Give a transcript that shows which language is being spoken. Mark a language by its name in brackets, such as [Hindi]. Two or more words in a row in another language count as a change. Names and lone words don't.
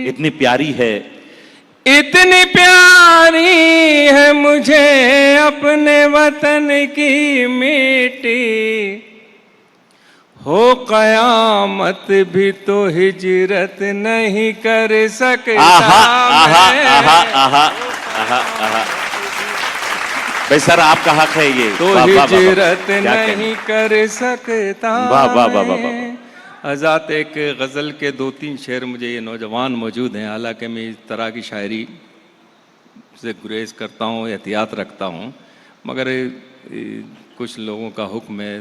[Urdu] اتنی پیاری ہے, اتنی پیاری ہے مجھے اپنے وطن کی مٹی، ہو قیامت بھی تو ہجرت نہیں کر سکتا आहा आहा मैं। आहा आहा आहा आहा। بھائی سر آپ کا حق ہے یہ, तो वाह, वाह, वाह, वाह। हिजरत کیا کہنے. نہیں کر سکتا वाह, वाह, वाह, वाह, वाह, मैं। آزاد ایک غزل کے 2-3 شعر، مجھے یہ نوجوان موجود ہیں، حالانکہ میں اس طرح کی شاعری سے گریز کرتا ہوں، احتیاط رکھتا ہوں، مگر کچھ لوگوں کا حکم ہے.